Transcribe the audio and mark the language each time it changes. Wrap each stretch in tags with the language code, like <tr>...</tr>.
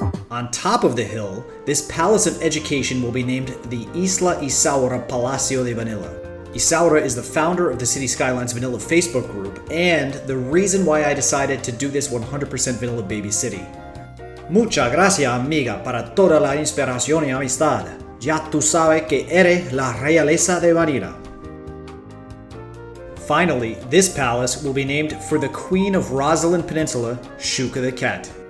<en>On top of the hill, this Palace of Education will be named the Isla Isaura Palacio de Vanilla. Isaura is the founder of the City Skylines Vanilla Facebook group, and the reason why I decided to do this 100% Vanilla Baby City.</en> <es>Muchas gracias, amiga, para toda la inspiración y amistad. Ya tú sabes que eres la realeza de Vanilla.</es> <en>Finally, this palace will be named for the Queen of Roslyn Peninsula, Xuca the Cat.</en>